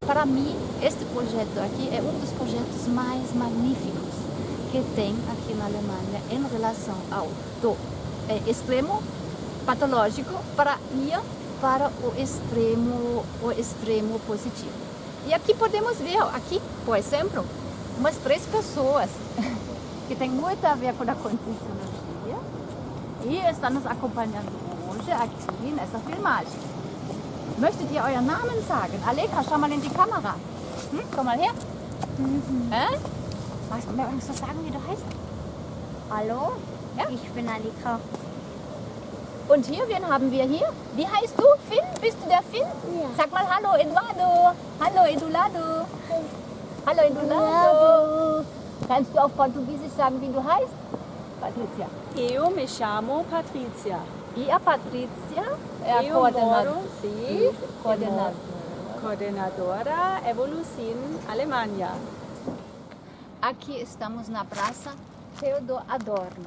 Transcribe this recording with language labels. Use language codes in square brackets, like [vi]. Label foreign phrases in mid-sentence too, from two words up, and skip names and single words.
[pt] Para mim, este projeto aqui é um dos projetos mais magníficos que tem aqui na Alemanha em relação ao extremo patológico para ir para o extremo positivo. E aqui podemos ver, aqui, por exemplo, umas 3 pessoas que tem muito a ver com a Conscienciologia e estão nos acompanhando hoje aqui nessa filmagem. [de] Möchtet ihr euren Namen sagen? Aleka, schau mal in die Kamera. Komm mal her. Magst du sagen, wie du heißt? Hallo, Ja? ich bin Alika. Und hier, wen haben wir hier? Wie heißt du? Finn? Bist du der Finn? Ja. Sag mal Hallo, Eduardo. Hallo, Edulado. Hallo, Edulado. Kannst du auf Portugiesisch sagen, wie du heißt? [pt] Patrícia. Eu me chamo Patrícia. E a Patrícia é a Eu coordenadora. moro, sim, Coordenadora. Evolucin, Alemanha. Aqui estamos na Praça Theodor Adorno.